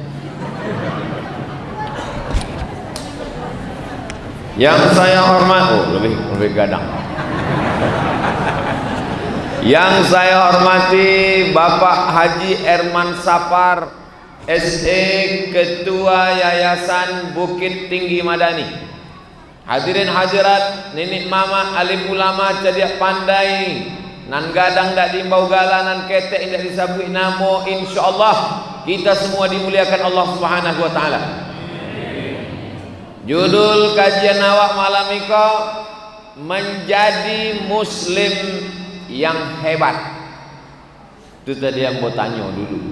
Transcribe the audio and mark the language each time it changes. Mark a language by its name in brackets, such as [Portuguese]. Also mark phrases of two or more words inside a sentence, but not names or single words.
[Indonesian] Yang saya hormati, lebih gadang. Yang saya hormati Bapak Haji Erman Sapar, SE, Ketua Yayasan Bukit Tinggi Madani. Hadirin hadirat, [Minangkabau] nenek mama, alim ulama, cerdik pandai, nan gadang dak diimbau galanan ketek indak disabui namo, [Indonesian] insyaallah kita semua dimuliakan Allah [Arabic] Subhanahu wa taala. [Indonesian] Judul kajian awak malam iko menjadi muslim yang hebat. Itu tadi yang mau tanya dulu.